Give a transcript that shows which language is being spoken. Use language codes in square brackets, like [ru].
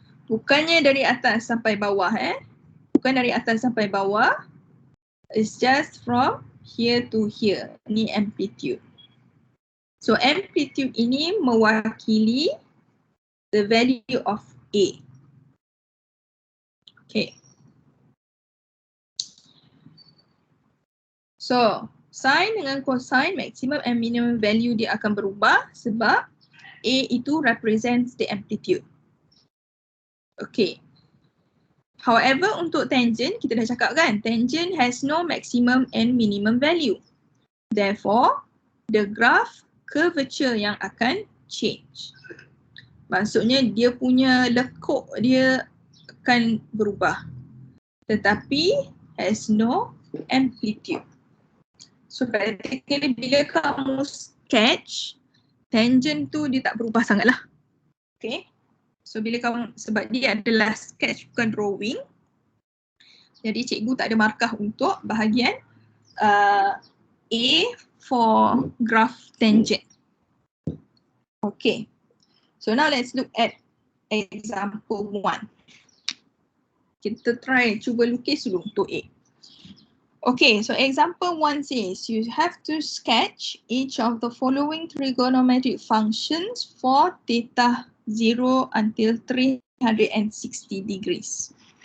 [ms] Bukannya dari atas sampai bawah Bukan dari atas sampai bawah. [en] It's just from here to here. Ni amplitude. So amplitude [ms] ini mewakili [en] the value of A. Okay. So sin dengan cosine, maximum and minimum value [ms] dia akan berubah sebab [en] A itu represents the amplitude. Okay. However, untuk tangent, [ms] kita dah cakap kan, [en] tangent has no maximum and minimum value. Therefore, the graph curvature [ms] yang akan [en] change. [ms] Maksudnya dia punya lekuk dia akan berubah. [en] Tetapi has no amplitude. So practically [ms] bila kamu sketch, tangent tu dia tak berubah sangat lah. Okay. So bila kamu, sebab dia adalah sketch bukan drawing, jadi cikgu tak ada markah untuk bahagian A [en] for graph tangent. [ms] Okay. [en] So now let's look at example 1. Kita try [ms] cuba lukis dulu untuk A. [en] Okay, so example 1 says you have to sketch each of the following trigonometric functions for theta 0 until 360 degrees.